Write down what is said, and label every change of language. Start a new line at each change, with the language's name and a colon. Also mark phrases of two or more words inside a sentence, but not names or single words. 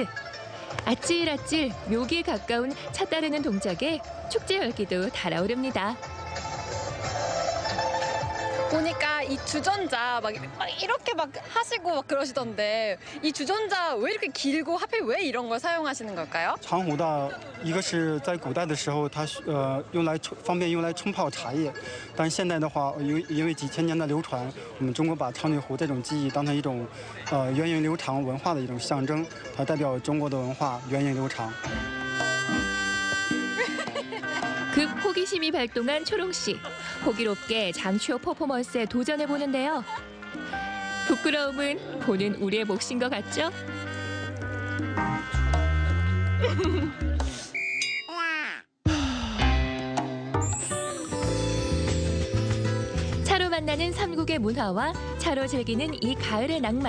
Korean: 아찔아찔 묘기에 가까운 차 따르는 동작에 축제 열기도 달아오릅니다. 보니까 이 주전자 막 이렇게 막 하시고 막 그러시던데 이 주전자 왜 이렇게 길고 하필 왜 이런 걸 사용하시는 걸까요?
Chinese: 长壶的一个是在古代的时候，它方便用来冲泡茶叶，但是现在的话，因为几千年的流传，我们中国把长女壶这种技艺当成一种源远流长文化的一种象征，它代表中国的文化源远流长。
Korean: 급 호기심이 발동한 초롱 씨. 호기롭게 장취호 퍼포먼스에 도전해 보는데요. 부끄러움은 보는 우리의 몫인 것 같죠? 차로 만나는 삼국의 문화와 차로 즐기는 이 가을의 낭만.